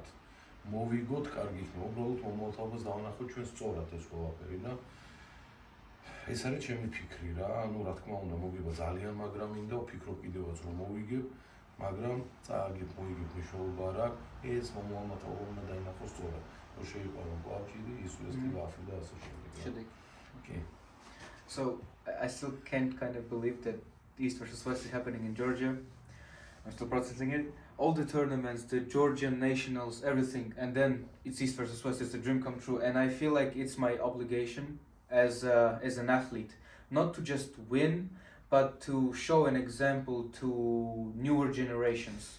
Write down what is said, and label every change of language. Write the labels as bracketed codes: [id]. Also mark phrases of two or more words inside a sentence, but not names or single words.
[ka] მოვიგოთ, კარგი იქნება, უბრალოდ მომავალთაობას დავანახოთ ჩვენ სწორად ეს ყველაფერი და ეს არის ჩემი ფიქრი რა, ანუ რა თქმა უნდა მოგება ძალიან, მაგრამ მინდა ვფიქრო კიდევაც რომ მოვიგებ, მაგრამ წააგებ, მოიგებ მნიშვნელობა არ აქვს, ეს მომავალმა თაობამ დაინახოს სწორად. რომ შეიყვანო კლავჭიდი, ისვესტი ვაფი და ასე შემდეგ. [en] Okay. So I still can't kind of believe that East versus West is happening in Georgia. I'm still processing it. All the tournaments, the Georgian nationals, everything, and then it's East versus West. It's a dream come true, and I feel like it's my obligation as an athlete, not to just win, but to show an example to newer generations.